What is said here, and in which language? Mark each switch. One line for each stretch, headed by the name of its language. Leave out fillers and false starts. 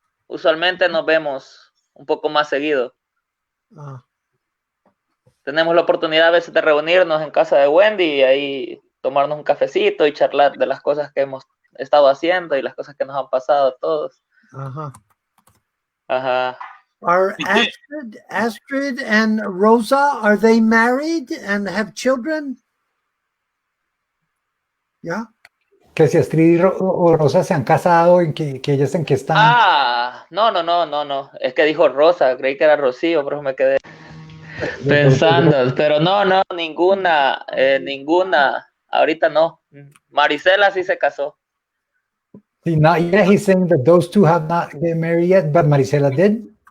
Spanish: Usualmente nos vemos un poco más seguido. Tenemos la oportunidad a veces de reunirnos en casa de Wendy y ahí tomarnos un cafecito y charlar de las cosas que hemos estado haciendo y las cosas que nos han pasado a todos. Ajá.
English: Are Astrid and Rosa, are they married and have children? Yeah.
Spanish: Que si Astrid o Rosa se han casado, que ellas en qué están. No. Es que dijo Rosa, creí que era Rocío, pero me quedé pensando, pero no, ninguna, ahorita no. Marisela sí se casó.
English: See, not yet. He's saying that those two have not get married yet, but Marisela did.